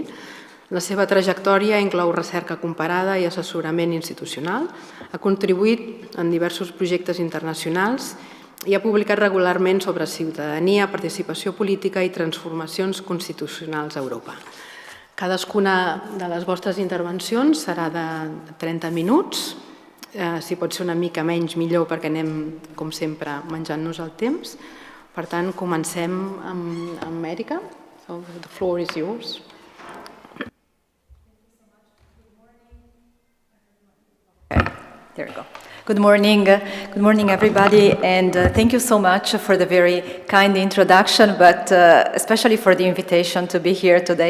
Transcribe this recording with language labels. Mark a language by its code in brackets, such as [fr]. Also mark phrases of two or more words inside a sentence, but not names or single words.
[ca] La seva trajectòria inclou recerca comparada i assessorament institucional, ha contribuït en diversos projectes internacionals i ha publicat regularment sobre ciutadania, participació política i transformacions constitucionals a Europa. Cadascuna de les vostres intervencions serà de 30 minuts. Si pot ser una mica menys, millor, perquè anem, com sempre, menjant-nos el temps. Per tant, comencem amb Erika. [en] So, the floor is yours. Okay, there we go. Good morning everybody, and thank you so much for the very kind introduction, but especially for the invitation to be here today.